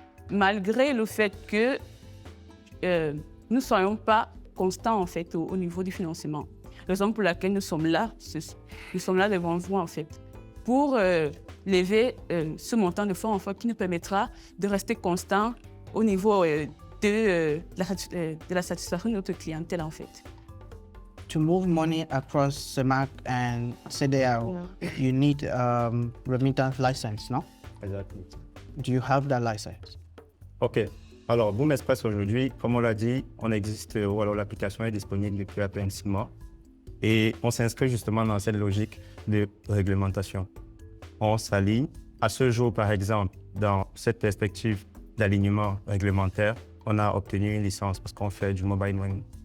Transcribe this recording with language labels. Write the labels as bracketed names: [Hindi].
[French] Malgré le fait que nous ne soyons pas constants en fait, au niveau du financement. Raison pour laquelle nous sommes là devant vous en fait, pour lever ce montant de fonds en fait, qui nous permettra de rester constant au niveau de la satisfaction de notre clientèle en fait. [English] To move money across CEMAC and CEDEAO, you need remittance license, no? Exactly. Do you have that license? OK. [French] Alors, Boom Express aujourd'hui, comme on l'a dit, on existe, ou alors l'application est disponible depuis à peine 6 mois. Et on s'inscrit justement dans cette logique de réglementation. On s'aligne. À ce jour, par exemple, dans cette perspective d'alignement réglementaire, on a obtenu une licence parce qu'on fait du mobile money.